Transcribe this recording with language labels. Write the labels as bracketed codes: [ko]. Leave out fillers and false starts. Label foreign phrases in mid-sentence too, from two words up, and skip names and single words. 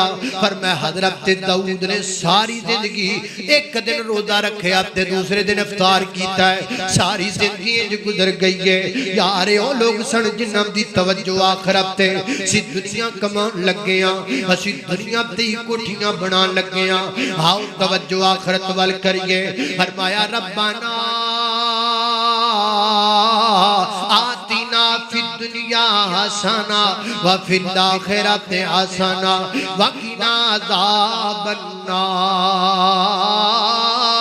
[pa] فرمایا حضرت داؤد نے ساری زندگی ایک دن روزہ رکھا تے دوسرے دن افطار کیتا ہے. ساری زندگی انج گزر گئی ہے یار۔ او لوگ سن جنہاں دی توجہ آخرت تے سی دنیا کمان لگے ہاں، اسی دنیا تے کوٹھیاں بنا لگے ہاں. آؤ توجہ آخرت وال کریے. [ar] फरमाया ربنا آتنا في الدنيا حسنة وفي الآخرة حسنة وقنا عذاب النار.